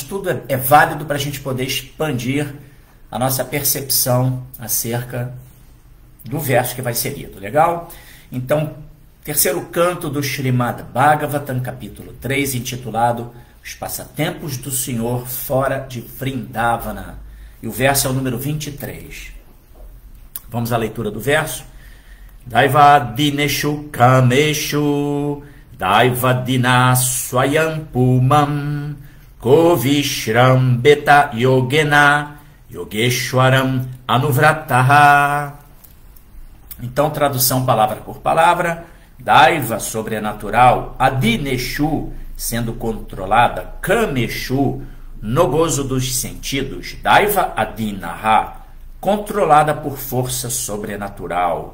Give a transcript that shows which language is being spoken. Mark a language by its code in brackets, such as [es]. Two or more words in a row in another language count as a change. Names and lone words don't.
[pt] Tudo é válido para a gente poder expandir a nossa percepção acerca do verso que vai ser lido. Legal? Então, terceiro canto do Srimad Bhagavatam, capítulo 3, intitulado Os Passatempos do Senhor Fora de Vrindavana. E o verso é o número 23. Vamos à leitura do verso. [sa] दैवाधीनेषु कामेषु दैवाधीनः स्वयं पुमान् को विश्रम्भेत योगेन योगेश्वरम् अनुव्रतः. [pt] Então, tradução palavra por palavra. Daiva, sobrenatural. Adineshu, sendo controlada. Kameshu, no gozo dos sentidos. [sa] दैव अधीनः, [pt] controlada por força sobrenatural.